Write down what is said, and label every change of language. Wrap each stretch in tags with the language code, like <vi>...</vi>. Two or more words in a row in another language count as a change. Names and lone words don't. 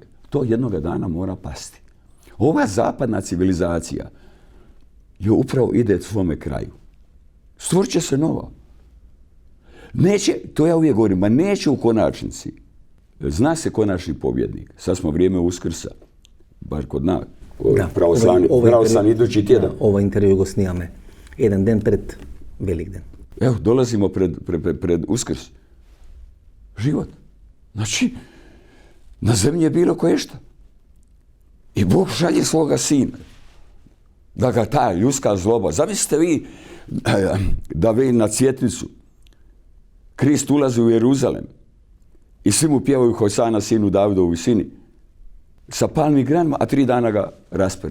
<hr>To jednoga dana mora pasti. Ova zapadna civilizacija je upravo ide svome kraju. Stvorit će se nova. Neće, to ja uvijek govorim, ma neće u konačnici. Zna se konačni pobjednik. Sad smo vrijeme Uskrsa. Baš kod nas. Pravoslavni idući tjedan.</hr> <mk>Ова интервју го снимаме еден ден пред Великден.</mk> <hr>Evo, dolazimo pred Uskrs. Život. Znači, na zemlji je bilo koješta. I Bog šalje svoga sina. Da ga ta ljudska zloba. Zamislite vi da vi na Cjetnicu Krist ulazi u Jeruzalem i svi mu pjevaju Hosana sinu Davidovu sini sa palmi granima, a 3 dana ga raspe.</hr>